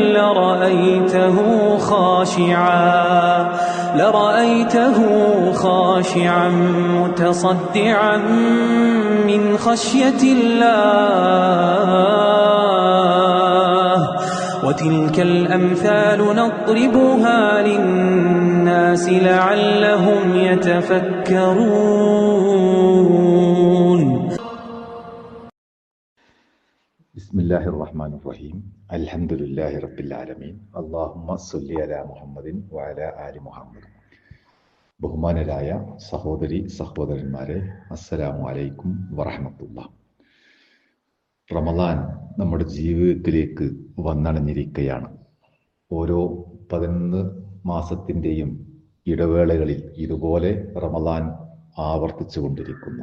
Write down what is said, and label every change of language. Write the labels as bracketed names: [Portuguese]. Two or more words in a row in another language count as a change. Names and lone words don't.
[Arabic] لرأيته خاشعا متصدعا من خشية الله وتلك الأمثال نضربها للناس لعلهم يتفكرون. بسم الله الرحمن الرحيم. الحمد لله رب العالمين. اللهم صل على محمد وعلى آل മുഹമ്മദ്. [Malayalam] ബഹുമാനരായ സഹോദരന്മാരെ, [Arabic] السلام عليكم ورحمة الله. [Malayalam] റമദാൻ നമ്മുടെ ജീവിതത്തിലേക്ക് വന്നണഞ്ഞിരിക്കുകയാണ്. ഓരോ 11 മാസത്തിൻ്റെയും ഇടവേളകളിൽ ഇതുപോലെ റമദാൻ ആവർത്തിച്ചു കൊണ്ടിരിക്കുന്നു.